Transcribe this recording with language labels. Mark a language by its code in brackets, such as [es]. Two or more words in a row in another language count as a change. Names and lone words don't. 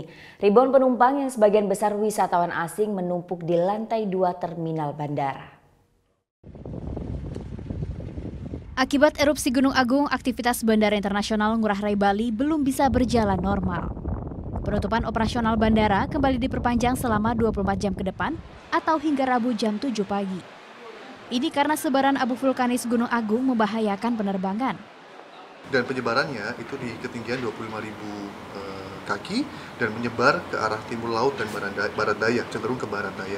[id] Ribuan penumpang yang sebagian besar wisatawan asing menumpuk di lantai 2 terminal bandara. Akibat erupsi Gunung Agung, aktivitas Bandara Internasional Ngurah Rai Bali belum bisa berjalan normal. Penutupan operasional bandara kembali diperpanjang selama 24 jam ke depan atau hingga Rabu jam 7 pagi. Ini karena sebaran abu vulkanis Gunung Agung membahayakan penerbangan. Dan penyebarannya itu di ketinggian 25.000 kaki dan menyebar ke arah timur laut dan barat daya, cenderung ke barat daya.